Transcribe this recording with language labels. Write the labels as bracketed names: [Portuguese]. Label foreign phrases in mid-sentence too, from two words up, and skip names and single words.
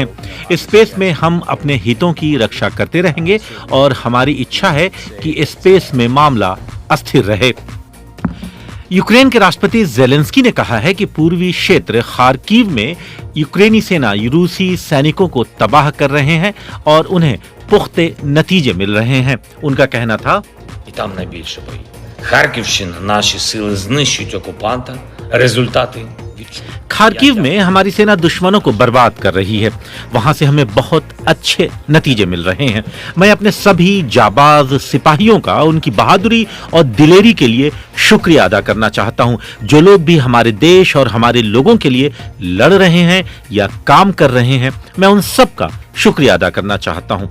[Hindi] स्पेस में हम अपने हितों की रक्षा करते रहेंगे और हमारी इच्छा है कि स्पेस में मामला अस्थिर रहे। यूक्रेन के राष्ट्रपति ज़ेलेंस्की ने कहा है कि पूर्वी क्षेत्र खार्किव में यूक्रेनी सेना रूसी सैनिकों को तबाह कर रहे हैं और उन्हें पुख्ते नतीजे मिल रहे हैं। उनका कहना था, [Ukrainian] там найбільше бої. Харківщина, наші сили знищують окупанта. Результати [Hindi] खार्किव में हमारी सेना दुश्मनों को बर्बाद कर रही है। वहां से हमें बहुत अच्छे नतीजे मिल रहे हैं। मैं अपने सभी जाबाज सिपाहियों का उनकी बहादुरी और दिलेरी के लिए शुक्रिया अदा करना चाहता हूं। जो लोग भी हमारे देश और हमारे लोगों के लिए लड़ रहे हैं या काम कर रहे हैं, मैं उन सब का शुक्रिया अदा करना चाहता हूं।